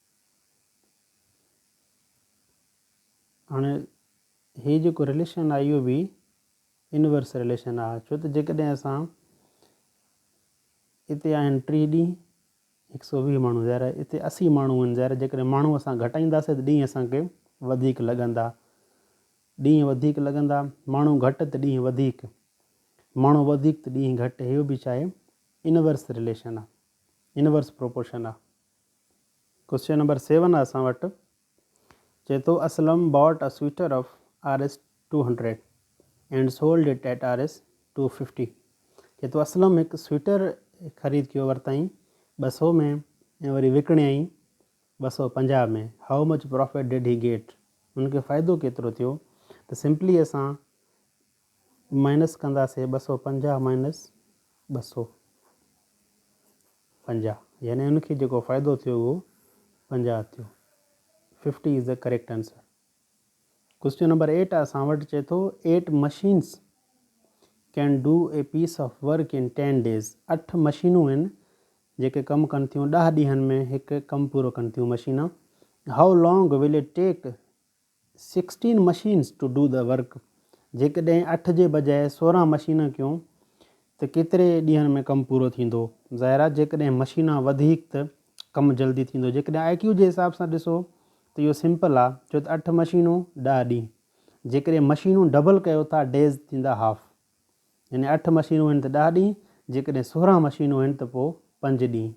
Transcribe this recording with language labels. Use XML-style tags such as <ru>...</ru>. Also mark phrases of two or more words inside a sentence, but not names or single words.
<sd>हाणे हे जेको रिलेशन आहे इहो बि</sd> <en>inverse relation</en> <sd>आहे, छो त जेकॾहिं असां हिते आहिनि 3 ॾींहं, 120 माण्हू ज़ाहिर आहे हिते 80 माण्हू आहिनि ज़ाहिर जेकॾहिं माण्हू असां घटाईंदासीं त ॾींहं असांखे वधीक लॻंदा, ॾींहं वधीक लॻंदा, माण्हू घटि त ॾींहं वधीक, माण्हू वधीक त ॾींहं घटि, इहो बि छा आहे</sd> <en>inverse relation</en> <sd>आहे,</sd> <en>inverse proportion</en> <sd>आहे।</sd> <en>question number 7</en> <sd>आहे असां वटि, चए थो</sd> <en>Aslam bought a sweater of Rs 200 and sold it at Rs 250.</en> <sd>चए थो असलम हिकु स्वेटर ख़रीद कयो वरितईं 200 में ऐं वरी विकिणियईं 250 में।</sd> <en>how much profit did he get,</en> <sd>हुनखे फ़ाइदो केतिरो थियो? त सिंपली असां माइनस कंदासीं 250 माइनस 250, यानी हुनखे जेको फ़ाइदो थियो उहो 50 थियो।</sd> <en>50 is the correct answer. Question number 8</en> <sd>आहे असां वटि, चए थो</sd> <en>8 machines can do a piece of work in 10 days.</en> <sd>8 मशीनूं आहिनि जेके कमु कनि थियूं 10 ॾींहंनि में हिकु कमु पूरो कनि थियूं मशीना।</sd> <en>How long will it take 16 machines to do the work.</en> <sd>जेकॾहिं 8 जे बजाए 16 मशीन कयूं त केतिरे ॾींहंनि में कमु पूरो थींदो? ज़ाहिर आहे जेकॾहिं मशीना वधीक त कमु जल्दी थींदो। जेकॾहिं IQ जे हिसाब सां ॾिसो त इहो सिंपल आहे, छो त 8 मशीनूं 10 ॾींहं, जेकॾहिं मशीनूं डबल कयो था डेज़ थींदा हाफ, यानी 8 मशीनूं आहिनि त 10 ॾींहं, जेकॾहिं 16 मशीनूं आहिनि त पोइ 5 ॾींहं।</sd>